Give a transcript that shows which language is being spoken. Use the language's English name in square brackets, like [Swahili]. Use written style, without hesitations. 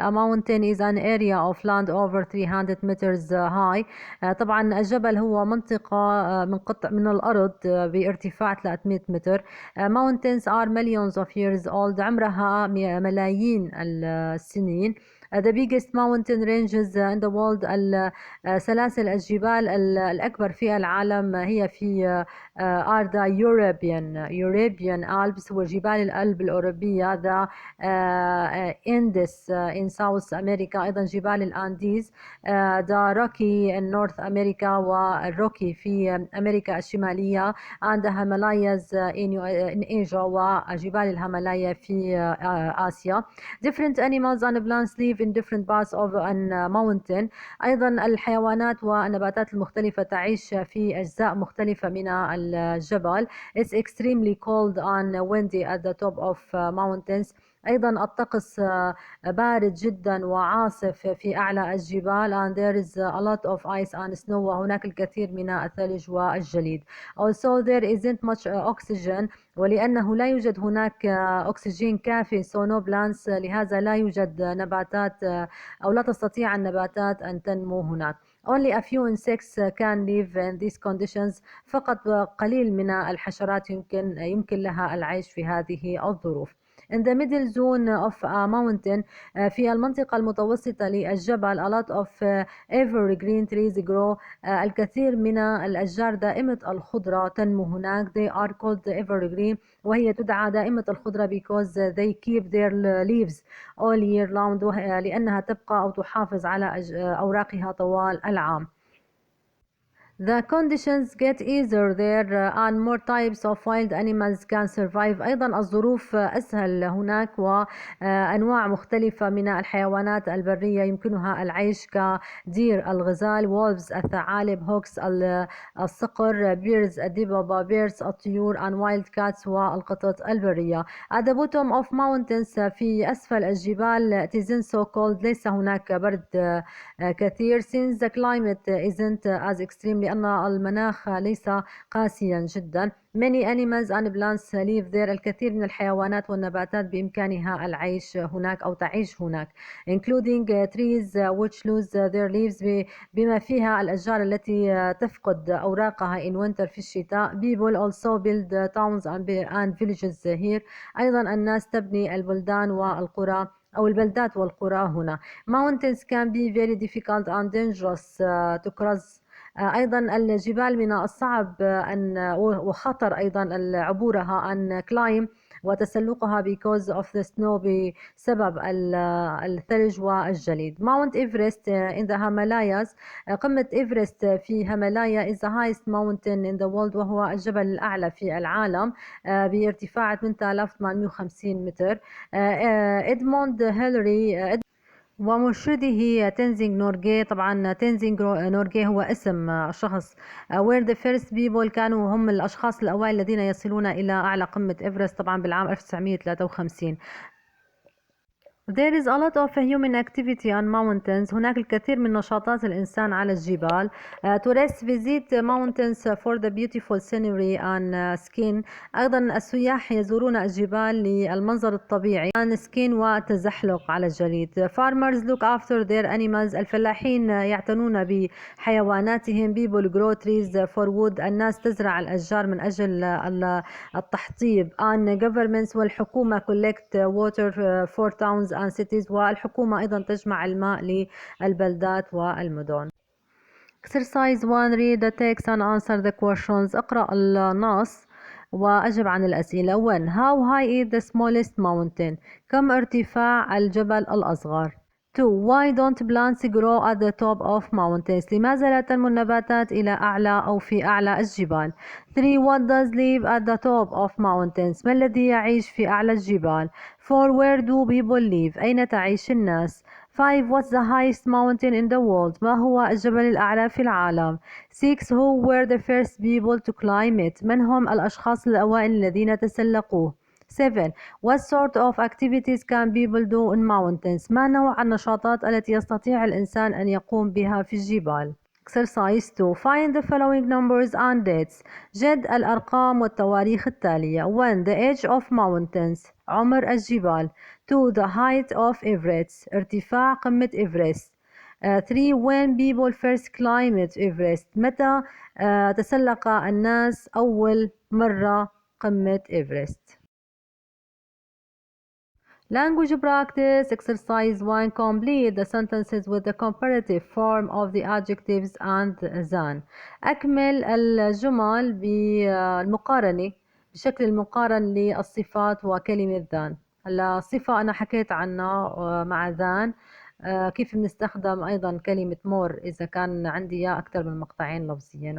[English] A mountain is an area of land over 300 meters high. [Arabic] طبعا الجبل هو منطقة من قطع من الأرض بارتفاع 300 متر. [English] Mountains are millions of years old. [Arabic] عمرها ملايين السنين. [English] The biggest mountain ranges in the world [Arabic] سلاسل الجبال الأكبر في العالم هي في [English] are the European Alps [Arabic] وجبال الألب الأوروبية. [English] the Andes in South America [Arabic] أيضا جبال الأنديز. [English] the Rocky in North America [Arabic] والروكي في أمريكا الشمالية. [English] and the Himalayas in Asia [Arabic] وجبال الهيمالايا في آسيا. [English] Different animals and plants live live in different parts of a mountain. [Arabic] أيضا الحيوانات والنباتات المختلفة تعيش في أجزاء مختلفة من الجبل. [English] It's extremely cold and windy at the top of mountains. [Arabic] أيضا الطقس بارد جدا وعاصف في أعلى الجبال [English] and there is a lot of ice and snow [Arabic] وهناك الكثير من الثلج والجليد. [English] Also there isn't much oxygen [Arabic] ولأنه لا يوجد هناك أكسجين كافي [English] so no plants [Arabic] لهذا لا يوجد نباتات أو لا تستطيع النباتات أن تنمو هناك. [English] Only a few insects can live in these conditions. [Arabic] فقط قليل من الحشرات يمكن لها العيش في هذه الظروف. [English] In the middle zone of a mountain [Arabic] في المنطقة المتوسطة للجبل [English] a lot of evergreen trees grow. [Arabic] الكثير من الأشجار دائمة الخضرة تنمو هناك. [English] They are called evergreen [Arabic] وهي تدعى دائمة الخضرة [English] because they keep their leaves all year round [Arabic] لأنها تبقى أو تحافظ على أوراقها طوال العام. [English] The conditions get easier there and more types of wild animals can survive. [Arabic] أيضا الظروف أسهل هناك وأنواع مختلفة من الحيوانات البرية يمكنها العيش كدير الغزال wolves الثعالب hawks الصقر bears الدببة bears الطيور [English] and wild cats [Arabic] والقطط البرية. [English] At the bottom of mountains [Arabic] في أسفل الجبال [English] it isn't so cold [Arabic] ليس هناك برد كثير [English] since the climate isn't as extreme [Arabic] لأن المناخ ليس قاسيا جدا. [English] Many animals and plants live there. [Arabic] الكثير من الحيوانات والنباتات بإمكانها العيش هناك أو تعيش هناك [English] including trees which lose their leaves [Arabic] بما فيها الأشجار التي تفقد أوراقها [English] in winter [Arabic] في الشتاء. [English] People also build towns and villages here. [Arabic] أيضا الناس تبني البلدان والقرى أو البلدات والقرى هنا. [English] Mountains can be very difficult and dangerous to cross. [Arabic] أيضا الجبال من الصعب أن وخطر أيضا عبورها أن climb وتسلقها [English] because of the snow [Arabic] بسبب الثلج والجليد. [English] Mount Everest in the Himalayas. [Arabic] قمة إيفرست في هيمالايا [English] is the highest mountain in the world [Arabic] وهو الجبل الأعلى في العالم بارتفاع 8850 متر. إدموند هيلاري ومرشده تنزينغ نورغي. طبعا تنزينغ نورغي هو اسم شخص [English] where the first people [Arabic] كانوا هم الأشخاص الأوائل الذين يصلون إلى أعلى قمة إيفرست طبعا بالعام 1953. [English] There is a lot of human activity on mountains. [Arabic] هناك الكثير من نشاطات الإنسان على الجبال. [English] Tourists visit mountains for the beautiful scenery and skiing. [Arabic] أيضا السياح يزورون الجبال للمنظر الطبيعي [English] and skiing [Arabic] والتزحلق على الجليد. [English] Farmers look after their animals. [Arabic] الفلاحين يعتنون بحيواناتهم. [English] People grow trees for wood. [Arabic] الناس تزرع الأشجار من أجل التحطيب. [English] And governments والحكومة collect water for towns and cities. [Arabic] والحكومة أيضا تجمع الماء للبلدات والمدن. [English] Exercise 1. Read the text and answer the questions. [Arabic] اقرأ النص وأجب عن الأسئلة. 1. [English] How high is the smallest mountain? [Arabic] كم ارتفاع الجبل الأصغر؟ 2. [English] Why don't plants grow at the top of mountains? [Arabic] لماذا لا تنمو النباتات إلى أعلى أو في أعلى الجبال؟ 3. [English] What does live at the top of mountains? [Arabic] ما الذي يعيش في أعلى الجبال؟ 4. [English] Where do people live? [Arabic] أين تعيش الناس؟ [English] 5. What's the highest mountain in the world? [Arabic] ما هو الجبل الأعلى في العالم؟ 6. [English] Who were the first people to climb it? [Arabic] من هم الأشخاص الأوائل الذين تسلقوه؟ 7. [English] What sort of activities can people do in mountains? [Arabic] ما نوع النشاطات التي يستطيع الإنسان أن يقوم بها في الجبال؟ [English] Exercise 2. Find the following numbers and dates. [Arabic] جد الأرقام والتواريخ التالية. [English] 1. The age of mountains. [Arabic] عمر الجبال. [English] 2. The height of Everest. [Arabic] ارتفاع قمة إيفرست. [English] 3. When people first climbed Everest. [Arabic] متى تسلق الناس أول مرة قمة إيفرست. [English] Language practice. Exercise 1. Complete the sentences with the comparative form of the adjectives and than. [Arabic] أكمل الجمل بالمقارنة بشكل المقارن للصفات وكلمة than. هلا الصفة أنا حكيت عنها مع than. كيف بنستخدم أيضا كلمة more إذا كان عندي أكثر من مقطعين لفظيين.